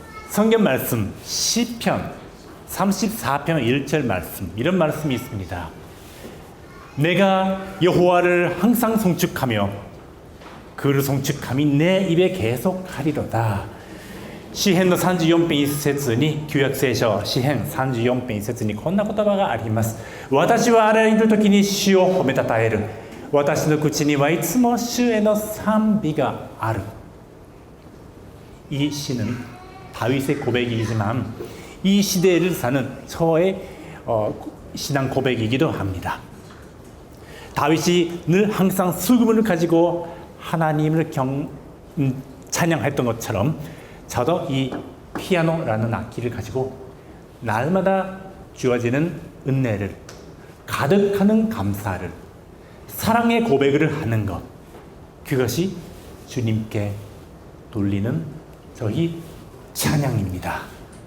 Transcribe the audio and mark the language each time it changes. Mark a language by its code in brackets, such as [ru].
[ko] 성경 말씀 시편 34편 1절 말씀, 이런 말씀이 있습니다. 내가 여호와를 항상 송축하며 그를 송축함이 내 입에 계속하리로다. [ja] 시행の34編1節に、旧約聖書詩編34編1節にこんな言葉があります。私はあらゆる時に主を褒めたたえる。私の口にはいつも主への賛美がある。 [ko] 이 시는 다윗의 고백이지만 이 시대를 사는 저의 신앙 고백이기도 합니다. 다윗이 늘 항상 수금을 가지고 하나님을 찬양했던 것처럼 저도 이 피아노라는 악기를 가지고 날마다 주어지는 은혜를, 가득하는 감사를, 사랑의 고백을 하는 것, 그것이 주님께 돌리는 저희 찬양입니다.